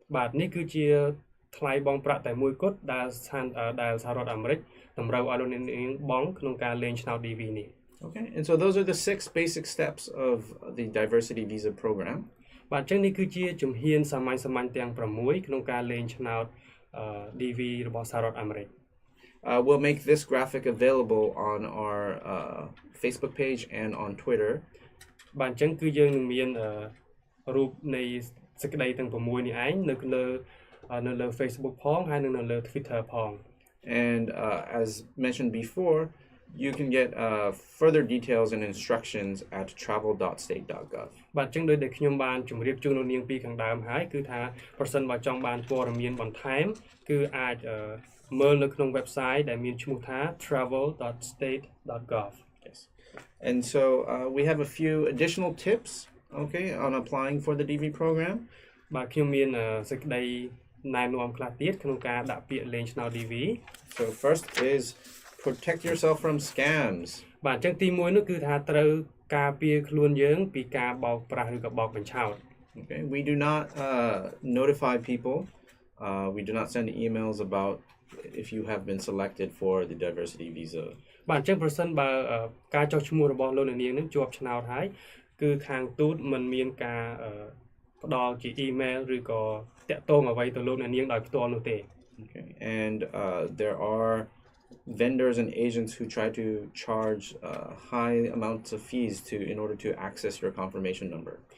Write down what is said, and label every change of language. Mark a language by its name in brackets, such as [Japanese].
[Khmer] បាទនេះគឺជាថ្លៃបង់ប្រាក់តែមួយគត់ដែលសហរដ្ឋអាមេរិកតម្រូវឲ្យលោកអ្នកនាងបង់ក្នុងការលេងឆ្នោត DV នេះ [English] Okay, and so those are the 6 basic steps of the diversity visa program. [Khmer] បាទអញ្ចឹងនេះគឺជាជំហានសាមញ្ញទាំង6ក្នុងការលេងឆ្នោតDV របស់សហរដ្ឋអាមេរិក [English] We'll make this graphic available on our Facebook page and on Twitter. [Khmer] បាទអញ្ចឹងគឺយើងនឹងមានរូបនៃសេចក្តីទាំង6នេះឯងនៅលើ Facebook ផងហើយនៅលើ Twitter ផង [English] And as mentioned before, you can get further details and instructions at travel.state.gov. [Khmer] បាទអញ្ចឹងដោយដែលខ្ញុំបានជម្រាបជូនលោកនាងពីខាងដើមហើយគឺថាប្រសិនបើចង់បានព័ត៌មានបន្ថែមគឺអាចមើលនៅក្នុង website ដែលមានឈ្មោះថា travel.state.gov. [English] Yes. And so we have a few additional tips, okay, on applying for the DV program. [Khmer] បាទខ្ញុំមានសេចក្តីណែនាំខ្លះទៀតក្នុងការដាក់ពាក្យលេងឆ្នោត DV. [English] So first is protect yourself from scams. [Khmer] បាទអញ្ចឹងទី1នោះគឺថាត្រូវការពារខ្លួនយើងពីការបោកប្រាស់ឬក៏បោកបញ្ឆោត [English] Okay, we do not notify people. We do not send emails about if you have been selected for the diversity visa. [Khmer] បាទអញ្ចឹងប្រសិនបើការចុះឈ្មោះរបស់លោកអ្នកនាងនឹងជាប់ឆ្នោតហើយគឺខាងទូតមិនមានការផ្ដល់ជា email ឬក៏តាក់ទងអ្វីទៅលោកអ្នកនាងដោយផ្ទាល់នោះទេ [English] Okay, and there are vendors and agents who try to charge high amounts of fees in order to access your confirmation number.